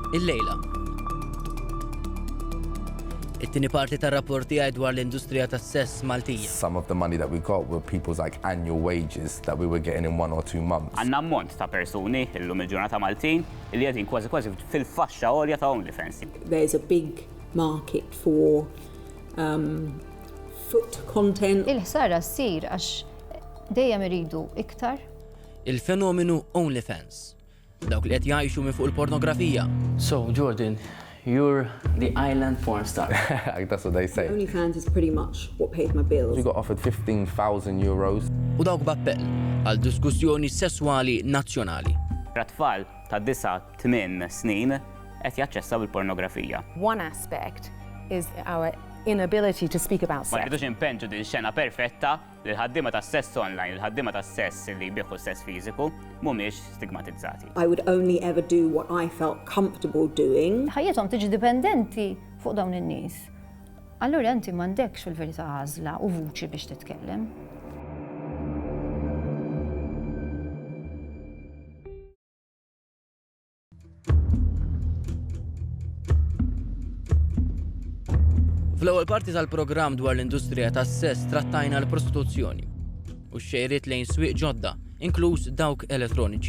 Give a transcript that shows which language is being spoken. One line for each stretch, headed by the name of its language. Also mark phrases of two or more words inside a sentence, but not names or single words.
Maltese: Illejla. It-tieni parti tar-rapporti dwar l-industrija tas-sess Maltija.
English: Some of the money that we got were people's like annual wages that we were getting in 1 or 2 months.
Maltese: Għandna ammont ta' persuni illum il-ġurnata Maltin li qegħdin kważi fil-faxxa għolja ta' OnlyFans.
English: There's a big market for foot content.
Maltese: Il-ħsara ssir għax dejjem iridu iktar. Il-fenomenu OnlyFans. Dawk li qed jgħixu minn fuq il-pornografija.
English: So, Jordan, you're the island porn star. That's what they say. OnlyFans is pretty much what pays my bills. We got offered 15,000 euros.
Maltese: U dawk b'appell għal diskussjoni sesswali nazzjonali. Tfal ta' 9-8 snin qed jaċċessaw il-pornografija.
English: One aspect is our inability to speak about
Maltese: Ma
English: sex.
Maltese: rridux impenġu din xena perfetta li l-ħaddiema tas-sess online, il-ħaddiema tas-sess li jbieħu s-sess fiżiku mhumiex stigmatizzati.
English: I would only ever do what I felt comfortable doing.
Maltese: Ħajjithom tiġi dipendenti fuq dawn in-nies. Allura inti m'għandekx fil-verità għażla u vuċi biex titkellem. Fl-ewwel parti tal-programm dwar l-industrija tas-sess trattajna l-prostituzzjoni u x-xejriet lejn swieq ġodda, inkluż dawk elettroniċi.